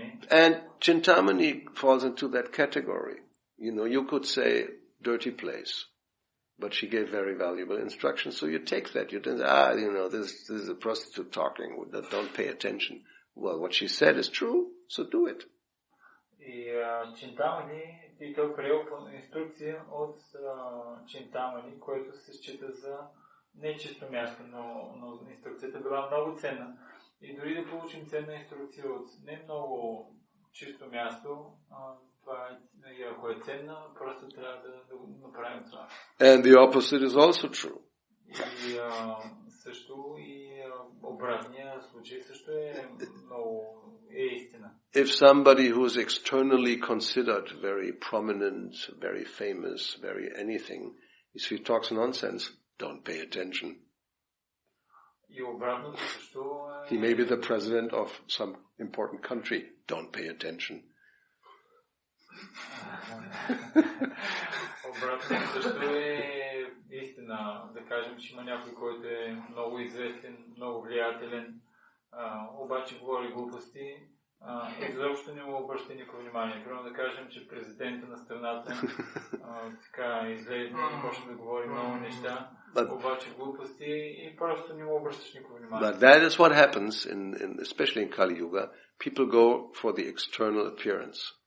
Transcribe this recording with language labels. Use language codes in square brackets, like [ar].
[en] And Chintamani falls into that category. You could say dirty place, but she gave very valuable instructions, so you take that. You don't say, this is a prostitute talking, don't pay attention. Well, what she said is true, so do it. [bg] И Чинтамани, и той приел инструкция от Чинтамани, което се счита за нечисто място, но инструкцията била много ценна. И дори да получим ценна инструкция от не много чисто място, това ако е ценна, просто трябва да го направим това. [en] And the opposite is also true. [bg] И също и обратния случай също е много истина. [en] If somebody who is externally considered very prominent, very famous, very anything, if he talks nonsense, don't pay attention. [bg] И обратното също [en] He may be the president of some important country. Don't pay attention. [bg] Обратното също е истина. Да кажем, че има някой, който е много известен, много влиятелен, обаче говори глупости и изобщо не му обръща никакво внимание. Примерно да кажем, че президента на страната така излезе и почне да говори много неща, обаче глупости и просто не му обръщаш никакво внимание. [en] But that is what happens, especially in Kali Yuga. People go for the external appearance.